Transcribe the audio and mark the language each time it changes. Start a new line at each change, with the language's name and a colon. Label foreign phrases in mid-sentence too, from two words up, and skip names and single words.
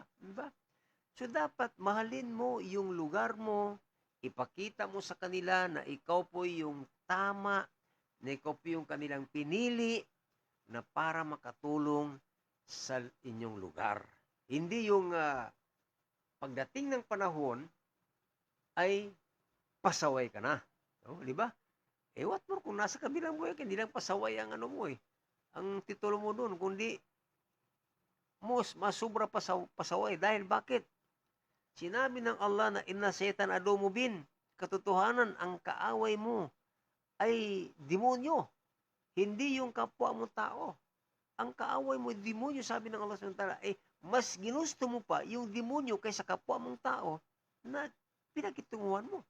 Filipino: So dapat mahalin mo yung lugar mo, ipakita mo sa kanila na ikaw po yung tama, na ikaw po yung kanilang pinili na para makatulong sa inyong lugar. Hindi yung pagdating ng panahon ay pasaway ka na. No? Di ba?
English: What more
Filipino: kung nasa kabilang buhay ka, hindi lang pasaway ang ang titulo mo doon, kundi mas sobra pasaway. Dahil bakit? Sinabi ng Allah na
Arabic: إن الشيطان عدو مبين.
Filipino: Katotohanan, ang kaaway mo ay demonyo, hindi yung kapwa mo tao. Ang kaaway mo, demonyo, sabi ng Allah SWT, mas ginusto mo pa yung demonyo kaysa kapwa mong tao na pinakitunguhan mo.